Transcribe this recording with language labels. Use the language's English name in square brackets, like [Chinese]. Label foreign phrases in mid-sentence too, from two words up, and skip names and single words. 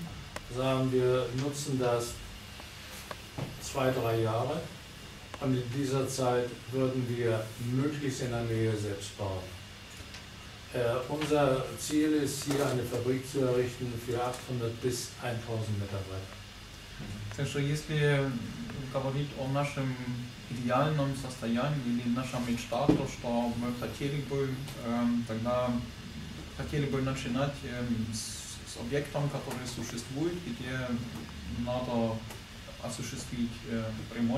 [German] Sagen wir, nutzen das 2-3 Jahre. Und in dieser Zeit würden wir möglichst in der Nähe selbst bauen. Unser Ziel ist, hier eine Fabrik zu errichten für 800 bis 1000 Mitarbeiter. [Russian] Так что если говорить о нашем идеальном состоянии или наша мечта, то что мы хотели бы, тогда хотели бы начинать с объектом, который существует, где надо осуществить ремонт.